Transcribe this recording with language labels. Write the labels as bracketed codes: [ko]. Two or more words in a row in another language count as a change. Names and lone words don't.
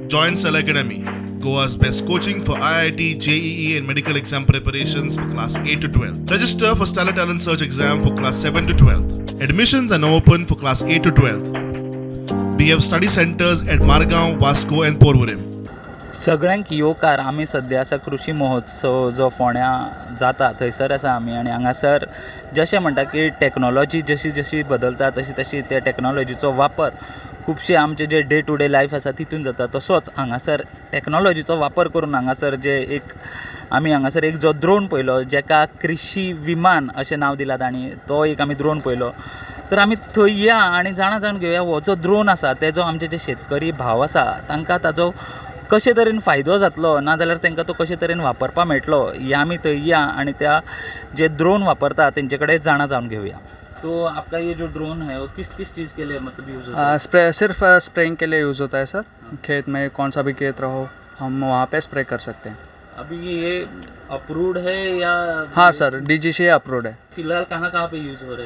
[en] Join Cell Academy, Goa's best coaching for IIT, JEE and medical exam preparations for class 8 to 12. Register for Stellar Talent Search exam for class 7 to 12th. Admissions are now open for class 8 to 12th. We have study centers at Margaon, Vasco and Porvorim. [kok] सगळ्यांक येवकार आमी सद्या आसा कृषी महोत्सव जो फोंड्या जाता थंयसर आसा आमी आनी हांगासर जशें म्हणटा की टॅक्नोलॉजी जशी जशी बदलता तशी तशी त्या टॅक्नोलॉजीचो वापर खुबशे आमचे जे [en] day to day life [kok] आसा तितून जाता तसोच हांगासर टॅक्नोलॉजीचो वापर करून हांगासर जे आमी हांगासर एक जो ड्रोन पळयलो जेका कृषी विमान अशें नांव दिलां तांणी तो एक आमी ड्रोन पळयलो तर आमी थंय या आनी जाणून घेवया हो जो ड्रोन आसा तेजो आमचे जे शेतकरी भाव आसा तांकां ताजो कशे तरेन फायदो जातलो नाजाल्यार तांकां तो कशे तरेन वापरपा मेळटलो हे आमी थंय या आनी त्या जे ड्रोन वापरता तेंचे कडेन जाणून घेवया. [hi] तो आपका ये जो ड्रोन है वो किस किस चीज़ के लिए मतलब यूज़ होता है? सिर्फ स्प्रेइंग के लिए यूज़ होता है सर. खेत में कौन सा भी खेत रहो हम वहाँ पे स्प्रे कर सकते हैं. अभी ये अप्रूव्ड है या? हाँ सर, DGCA अप्रूव्ड है. फिलहाल कहाँ कहाँ पे यूज़ हो रहे हैं?